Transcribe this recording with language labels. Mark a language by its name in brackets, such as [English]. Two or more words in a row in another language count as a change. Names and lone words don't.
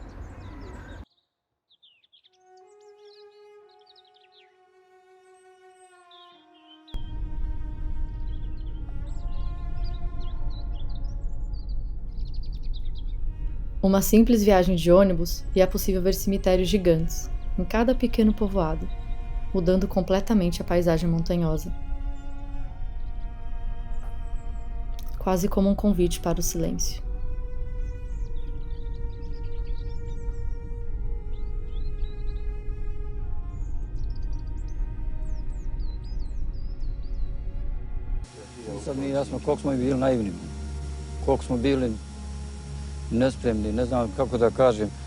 [Portuguese] Uma simples viagem de ônibus e é possível ver cemitérios gigantes em cada pequeno povoado, mudando completamente a paisagem montanhosa. Quase como um convite para o silêncio. [Bosnian] Sad mi je jasno koliko smo bili naivni, koliko smo bili nespremni, ne znam kako da kažem.